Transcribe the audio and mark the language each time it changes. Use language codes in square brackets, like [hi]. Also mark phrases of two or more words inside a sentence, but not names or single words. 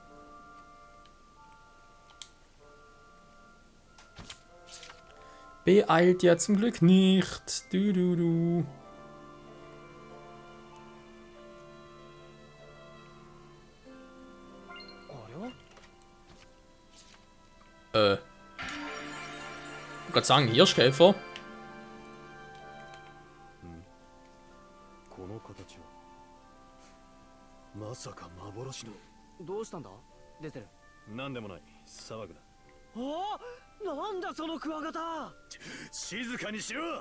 [de] Beeilt ja zum Glück nicht. Ich wollte gerade sagen, Hirschkäfer. [ja] この形はまさか幻の。どうしたんだ出てる。なんでもない、騒ぐな。ああ、なんだそのクワガタ。静かにしろ。